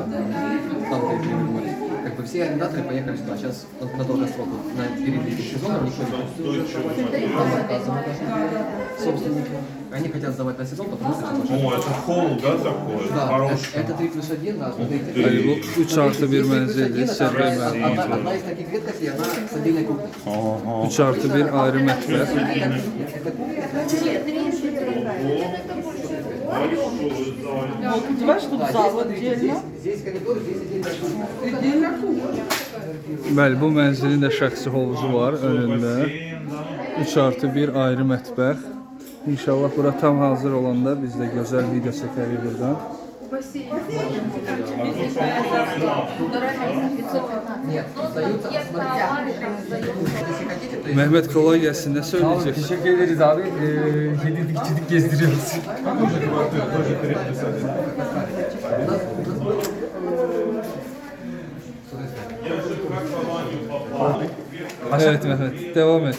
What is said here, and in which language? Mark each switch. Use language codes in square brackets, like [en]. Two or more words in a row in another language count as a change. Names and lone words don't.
[ru] Там, где Черное море. Как бы все арендаторы поехали сюда. Сейчас на долгосрок, на перед этим сезоном никто не хочет уже сдавать. Там отказывают даже собственники. Они хотят сдавать на сезон, потому что О, это холл, да, такой? да, Хороший. это 3+1, да, смотрите. [az] Bəli, bu 3 artı 1 mənzildir, sərbəy mənzil. [ru] Одна из таких веткостей, она с отдельной кухней. [az] 3 artı 1 ayrı mətbəx. [uk] Вот, бачиш, тут [ru] Да, зал здесь, смотрите, отдельно. здесь коридор, здесь отдельная кухня. Отдельно кухня. [az] Bəli, bu mənzilin də şəxsi hovuzu var önündə. 3 artı 1 ayrı mətbəx. İnşallah bura tam hazır olanda biz də gözəl video çəkərik buradan. [ru] Нет, сдаются, смотрите. Если хотите, то есть... [az] Mehmet kolay gəlsin. Nə söyləyəcəksən? [tr] Teşekkür ederiz abi. Yedirdik içirdik gezdiriyoruz. Evet Mehmet, devam et.